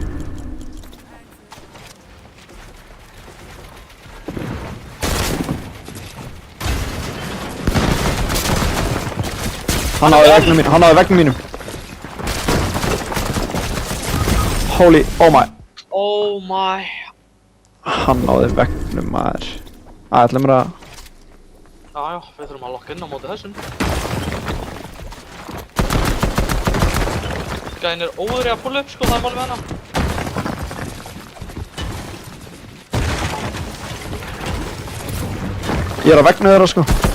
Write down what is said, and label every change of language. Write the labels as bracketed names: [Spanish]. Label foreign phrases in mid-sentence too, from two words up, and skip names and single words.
[Icelandic] Hann náði veggnum mínum. [English] Holy, oh my. Oh my. [Icelandic] Hann náði veggnum, maður. Ætla mér að... Já, við þurfum að lokka inn á móti þessum. Gæðin er óður í að pulla upp, sko, það er málið með hana. Ég er á vegnu þeirra, sko.